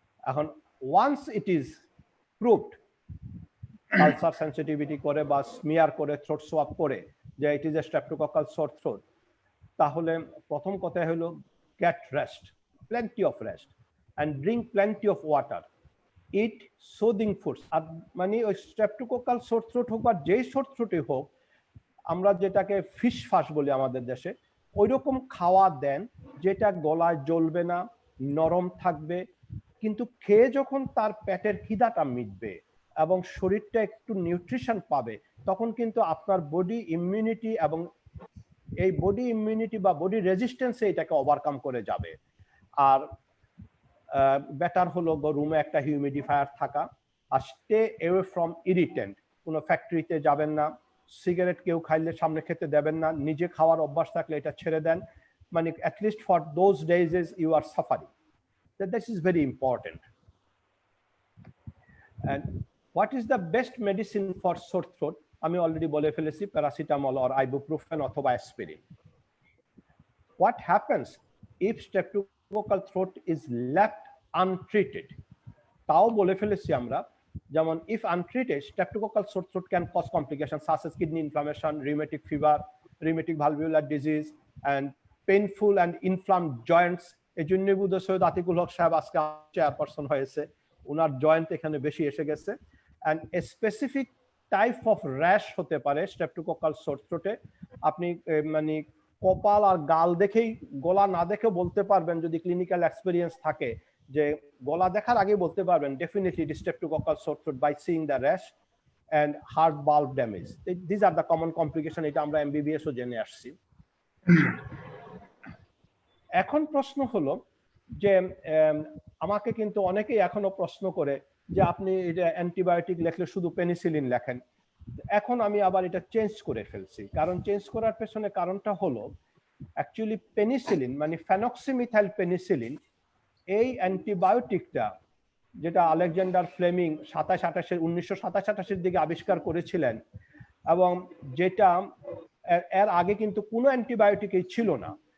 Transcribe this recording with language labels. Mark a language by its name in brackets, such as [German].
[English] এখন once it is proved, pulsar sensitivity করে বা smear করে throat swab করে যে it is a streptococcal sore throat, [Bangla] তাহলে প্রথম কথা হলো [English] get rest, plenty of rest, and drink plenty of water, eat soothing foods। [Bangla] আর মানে ওই streptococcal sore throat হোক বা যেই sore throat হোক, আমরা যেটাকে ফিশ ফাস বলি আমাদের দেশে, ওই রকম খাওয়া দেন যেটা গলায় জ্বলবে না, নরম থাকবে, কিন্তু খেয়ে যখন তার পেটের খিদাটা মিটবে এবং শরীরটা একটু নিউট্রিশন পাবে, তখন কিন্তু আপনার বডি ইমিউনিটি এবং এই বডি ইমিউনিটি বা বডি রেজিস্ট্যান্সে এটাকে ওভারকাম করে যাবে। আর বেটার হলো রুমে একটা হিউমিডিফায়ার থাকা, আর [English] Stay away from irritant. [Bangla] কোনো ফ্যাক্টরিতে যাবেন না, সিগারেট কেউ খাইলে সামনে খেতে দেবেন না, নিজে খাওয়ার অভ্যাস থাকলে এটা ছেড়ে দেন, মানে [English] At least for those days you are suffering. This is very important. And what is the best medicine for sore throat? [Bangla] আমি অলরেডি বলে ফেলেছি, প্যারাসিটামল or ibuprofen অথবা aspirin. [English] What happens if streptococcal throat is left untreated? [Bangla] তাও বলে ফেলেছি আমরা, যেমন [English] if untreated, streptococcal sore throat can cause complications such as kidney inflammation, rheumatic fever, rheumatic valvular disease, and painful and inflamed joints। [Bangla] এই জন্য বুধ সৈয়দ আতিকুল হক সাহেব আজকে চেয়ারপারসন হয়েছে, ওনার জয়েন্ট এখানে বেশি এসে গেছে। [English] and a specific type of rash [Bangla] হতে পারে [English] streptococcal sore throat এ। [Bangla] আপনি মানে কপাল আর গাল দেখেই, গলা না দেখে বলতে পারবেন, যদি ক্লিনিক্যাল এক্সপেরিয়েন্স থাকে, যে গলা দেখার আগে বলতে পারবেন [English] definitely it is streptococcal sore throat by seeing the rash and heart valve damage. These are the common complication, [Bangla] এটা আমরা MBBS ও জেনে আসছি। এখন প্রশ্ন হলো যে আমাকে কিন্তু অনেকেই এখনো প্রশ্ন করে যে আপনি এটা অ্যান্টিবায়োটিক লেখলে শুধু পেনিসিলিন লেখেন। এখন আমি আবার এটা চেঞ্জ করে ফেলছি, কারণ চেঞ্জ করার পেছনে কারণটা হলো অ্যাকচুয়ালি পেনিসিলিন মানে ফেনক্সিমিথাইল পেনিসিলিন, এই অ্যান্টিবায়োটিকটা যেটা আলেকজান্ডার ফ্লেমিং 1927-28 দিকে আবিষ্কার করেছিলেন, এবং যেটা এর আগে কিন্তু কোনো অ্যান্টিবায়োটিকই ছিল না।